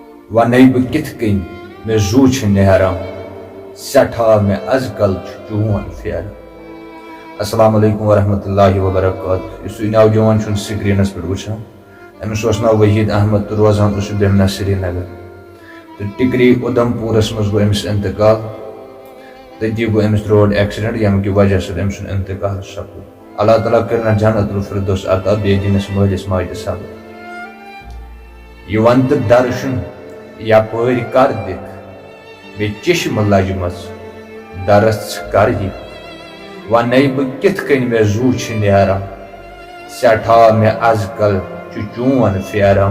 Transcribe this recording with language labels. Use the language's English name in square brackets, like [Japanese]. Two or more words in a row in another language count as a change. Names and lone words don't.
[Kashmiri] ونے بہ کتھ کن مے زو چھ نیران سٹھا مے از کل چون پھیران۔ [Arabic] السلام علیکم ورحمۃ اللہ وبرکاتہ۔ [Kashmiri] اس نوجوان چھ سکرینس پہ وچھان امس ناو وحید احمد تو روزان بیمنا سری نگر تو ٹکری ادھم پورس مز گو امس انتقال تتی گو امس [English] road accident [Kashmiri] یم [Urdu] کی وجہ سے [Kashmiri] ام سن انتقال سپد۔ اللہ تعالیٰ کرنا [Arabic] جنت الفردوس [Kashmiri] عطا بیٚیہِ دِنس مٲلِس ماجہِ صبر۔ یہ ون تو درشن یپٲرۍ کر دِکھ بیٚیہِ چشمہٕ لجمژ درس کر یِکھ ونے بہ کتھ کٔنۍ مےٚ زو چھ نیران سٹھا مےٚ از کل چھ چون پھیران۔